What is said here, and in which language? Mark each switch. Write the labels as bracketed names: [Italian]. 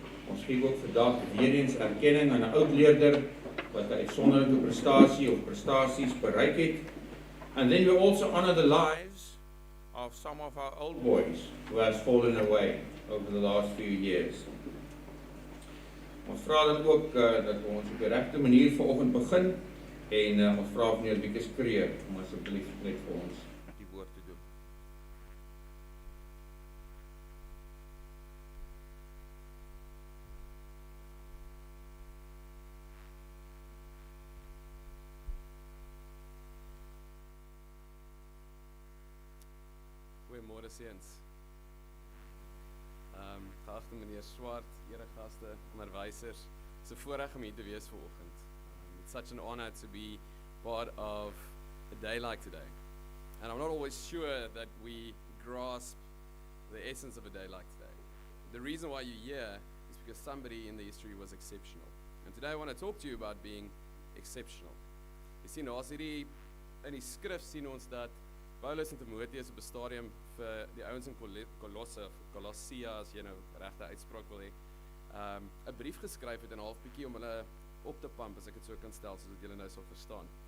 [Afrikaans] Ons gee ook vandag weer eens erkenning aan 'n oud leerder wat 'n uitsonderlike prestasie of prestasies bereik het. [English] And then we also honor the lives of some of our old boys who has fallen away over the last few years. [Afrikaans] Ons vra dan ook dat ons op die regte manier vanoggend begin en ons vra meneer Wieke Kreer om asseblief net vir ons die woord te doen. Goeiemôre seuns. Geagte meneer Swart, eregaste, onderwysers, [English] it's a [Afrikaans] voorreg om hier te wees vanoggend. [English] It's such an honor to be part of a day like today. And I'm not always sure that we grasp the essence of a day like today. The reason why you're here is because somebody in the history was exceptional. And today I want to talk to you about being exceptional. [Afrikaans] Jy sien, as hierdie in die skrif sien ons dat Paulus en Timoteus op 'n stadium vir die ouens in Kolossia, as jy nou regte uitspraak wil hê, 'n brief geskryf het en half bietjie om hulle op te pump, as ek dit so kan stel, soos wat julle nou sal verstaan.